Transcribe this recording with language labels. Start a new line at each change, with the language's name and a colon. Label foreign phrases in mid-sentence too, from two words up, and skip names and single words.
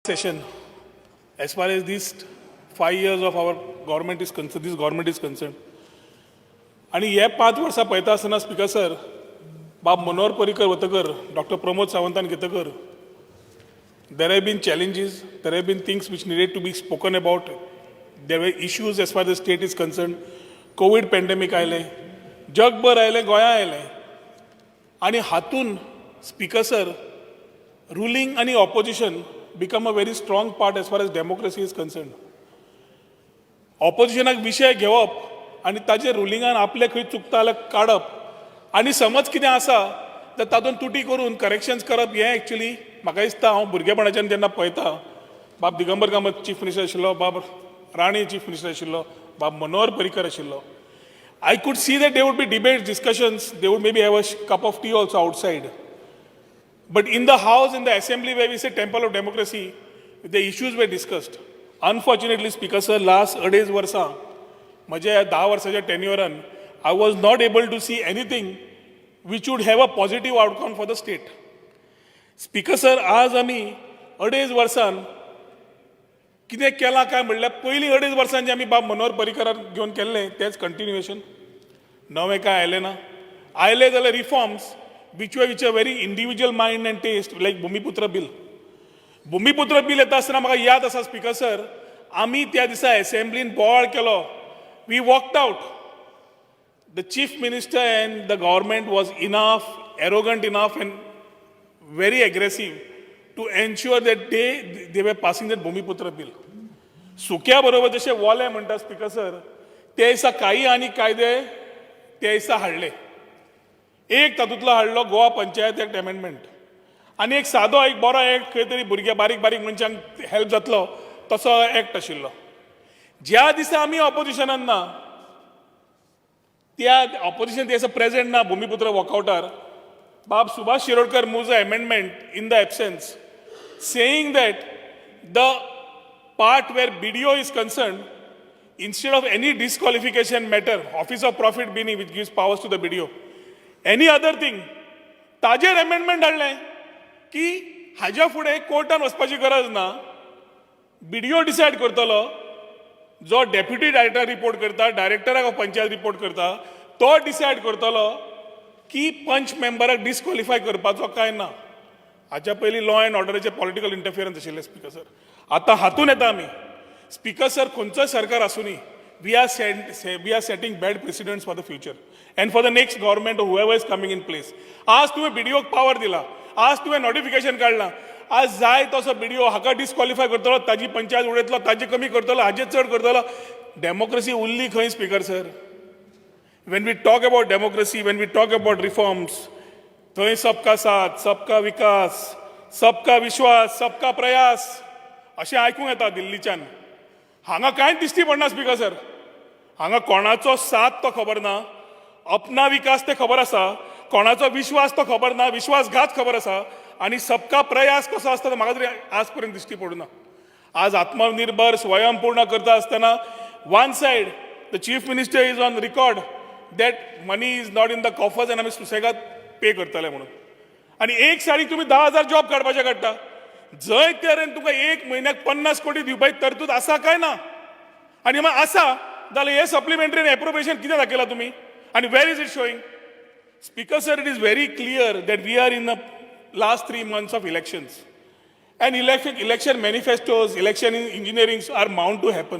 English: session as far as these 5 years of our government is concerned, this government is concerned.
Konkani: आणि हे 5 वर्सां पळयता आसतना स्पीकर सर बाब मनोहर पर्रीकर वतकर डॉक्टर प्रमोद सावंतान घेतकर
English: there have been challenges, there have been things which needed to be spoken about. There were issues as far as the state is concerned. COVID pandemic
Konkani: आयलें, जगभर आयलें, गोंया आयलें. आणि हातून स्पीकर सर
English: ruling आणि opposition become a very strong part as far as democracy is concerned.
Konkani: Oppositionाक विशय घेवप आणि ताजे रुलिंगान आपले खंय चुकता जाल्यार काडप आणि समज कितें आसा तर तातूंत तुटी करून करेक्शन्स करप हें एक्चुअली म्हाका दिसता हांव भुरगेपणाच्यान जेन्ना पळयता बाब दिगंबर कामत
English: chief minister
Konkani: आशिल्लो, बाब राणे
English: chief minister
Konkani: आशिल्लो, बाब मनोहर पर्रीकर आशिल्लो.
English: I could see that there would be debates, discussions, they would maybe have a cup of tea also outside. But in the house, in the assembly where we say temple of democracy, the issues were discussed. Unfortunately, Speaker sir, last
Konkani: 2.5 वर्सां, म्हज्या 10 वर्साच्या टेन्युअरान,
English: I was not able to see anything which would have a positive outcome for the state. Speaker sir,
Konkani: आज आमी 2.5 वर्सान कितें केलां काय म्हणल्यार पयलीं 2.5 वर्सां जें आमी बाब मनोहर पर्रीकराक घेवन केल्लें तेंच कंटिन्युएशन. नवें काय आयलें ना. आयले जाल्यार रिफॉर्म्स
English: which were very individual mind and taste, like Bhumiputra bill.
Konkani: Bhumiputra bill येता आसतना म्हाका याद आसा स्पीकर सर, आमी त्या दिसा असेंब्लीन बोवाळ केलो.
English: We walked out. The chief minister and the government was enough, arrogant enough and very aggressive to ensure that they were passing that Bhumiputra bill.
Konkani: सुक्या बरोबर जशे वोले म्हणटा स्पीकर सर, ते दिसा काही आनी कायदे ते दिसा हाडले. एक तातूंतलो हाडलो गोवा पंचायत एक्ट अमेंडमेंट आनी एक सादो एक बरो एक्ट खंय तरी भुरग्या बारीक बारीक मनशांक हेल्प जातलो तसो एक्ट आशिल्लो. ज्या दिसा आमी ऑपोजिशनान ना त्या ऑपोजिशन दिसा प्रेजेंट ना भुमिपुत्र वॉकआउटार बाब सुभाष शिरोडकर
English: moves a amendment in the absence saying that the part where BDO is concerned, instead of any disqualification matter, Office of Profit Bini, which gives powers to the BDO, any other thing,
Konkani: ताजेर अमेंडमेंट हाडलें की हाज्या फुडें कोर्टान वचपाची गरज ना. BDO डिसायड करतलो, जो
English: deputy director
Konkani: रिपोर्ट करता, डायरेक्टराक ऑफ पंचायत रिपोर्ट करता, तो डिसायड करतलो की पंच मेंबराक डिस्क्वॉलिफाय करपाचो काय ना. हाच्या पयलीं
English: law and
Konkani: ऑर्डराचे
English: political interference
Konkani: आशिल्ले स्पीकर सर. आतां हातून येता आमी स्पीकर सर खंयचोय सरकार आसूनी
English: we are setting bad precedents for the future and for the next government or whoever is coming in place.
Konkani: आज तुवें BDO पावर दिला, आज तुवें नोटिफिकेशन काढला, आज जाय तसो BDO हाका डिस्क्वॉलिफाय करतलो, ताजी पंचायत उडयतलो, ताजे कमी करतलो, हाजे चड करतलो. डेमोक्रेसी उरली खंय स्पीकर सर?
English: When we talk about democracy, when we talk about reforms,
Konkani: थंय
Hindi: सबका साथ, सबका विकास, सबका विश्वास, सबका प्रयास
Konkani: अशें आयकूंक येता दिल्लीच्यान. हांगा कांयच दिश्टी पडना स्पीकर सर. हांगा कोणाचो साथ तो खबर ना,
Hindi: अपना विकास
Konkani: ते खबर आसा, कोणाचो विश्वास तो खबर ना, विश्वासघात खबर आसा आणि
Hindi: सबका प्रयास
Konkani: कसो आसता तो म्हाका तरी आज पर्यंत दिश्टी पडना. आज आत्मनिर्भर स्वयंपूर्ण करता आसतना
English: one side the chief minister is on record that money is not in the coffers
Konkani: आनी आमी सुसेगाद पे करतले म्हणून. आणि एक सायडीक तुमी 10,000 जॉब काडपाचे काडटा. जंय तरेन तुका एक म्हयन्याक 50 कोटी दिवपाची तरतूद आसा काय ना? आणि मग आसा जाल्यार हे
English: supplementary appropriation
Konkani: कितें दाखयला तुमी आणि
English: where is it showing? Speaker sir, It is very clear that we are in the last 3 months of elections and election manifestos, election engineering are mound to happen.